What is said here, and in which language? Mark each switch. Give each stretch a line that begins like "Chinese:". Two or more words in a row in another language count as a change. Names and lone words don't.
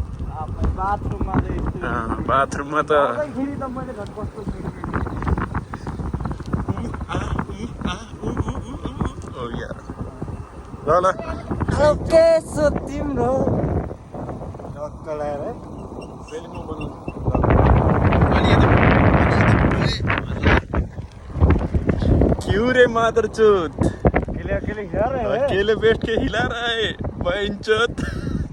Nepali: बाथरुममा त ल ल ओके सो तिम्रो ढक्कलाएर
Hindi: क्यों रे मादरचोद अकेले अकेले हिला रहे हैं। अकेले बैठ के हिला रहा है बहनचोद।